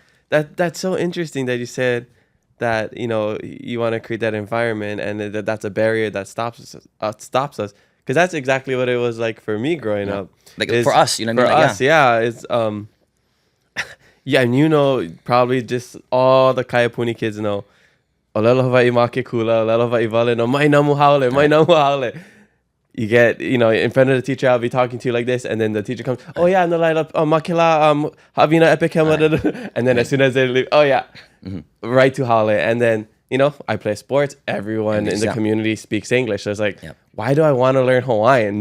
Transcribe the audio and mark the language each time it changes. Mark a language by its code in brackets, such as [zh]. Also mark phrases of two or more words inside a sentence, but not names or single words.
[en] That's so interesting that you said that, you know, you want to create that environment, and that's a barrier that stops us. Because that's exactly what it was like for me growing up. Like for us, you know what I mean? For us, it's yeah, and you know, probably just all the Kaiapuni kids know, [haw] ʻŌlelo Hawaiʻi ma ke kula, ʻŌlelo Hawaiʻi wale no mai namu haole, mai namu haole. [en] You get, you know, in front of the teacher, I'll be talking to you like this, and then the teacher comes, oh yeah, [haw] no laila, makila, havina epikema, [en] and then as soon as they leave, oh yeah, right to haole, and then, you know, I play sports. Everyone in the community speaks English. So it's like, why do I want to learn Hawaiian?